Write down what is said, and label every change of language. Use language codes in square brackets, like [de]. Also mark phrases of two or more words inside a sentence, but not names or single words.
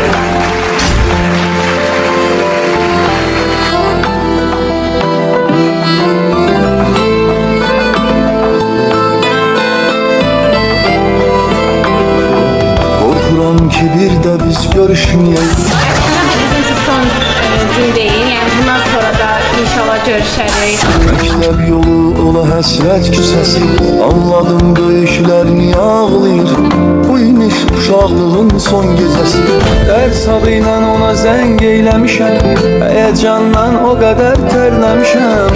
[az] Qorxuram ki, bir də biz görüşməyək. [tr] Bizim için son gün değil. Yani bundan sonra da inşallah görüşeriz. [az] Məktəb yolu ola həsrət küçəsi, anladım böyüklər niyə ağlayır. Bu imiş uşaqlığın son gecəsi. Dərs adı ilə ona zəng eyləmişəm, həyəcandan o qədər tərləmişəm.